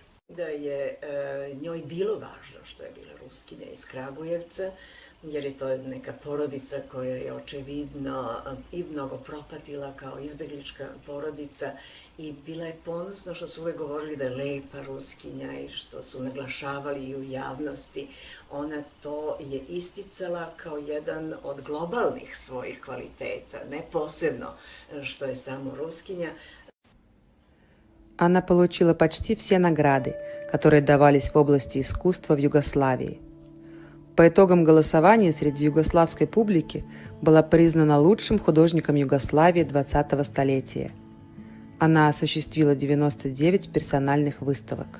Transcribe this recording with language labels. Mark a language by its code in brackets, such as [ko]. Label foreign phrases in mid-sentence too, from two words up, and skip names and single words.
[sr] Da je njoj bilo važno što je bila Ruskinja iz Kragujevca, jer je to neka porodica koja je očevidno i mnogo propatila kao izbeglička porodica i bila je ponosna što su uvek govorili da je lepa Ruskinja i što su naglašavali i u javnosti. Ona to je isticala kao jedan od globalnih svojih kvaliteta, ne posebno što je samo Ruskinja. [ru] Она получила почти все награды, которые давались в области искусства в Югославии. По итогам голосования среди югославской публики была признана лучшим художником Югославии 20-го столетия. Она осуществила 99 персональных выставок.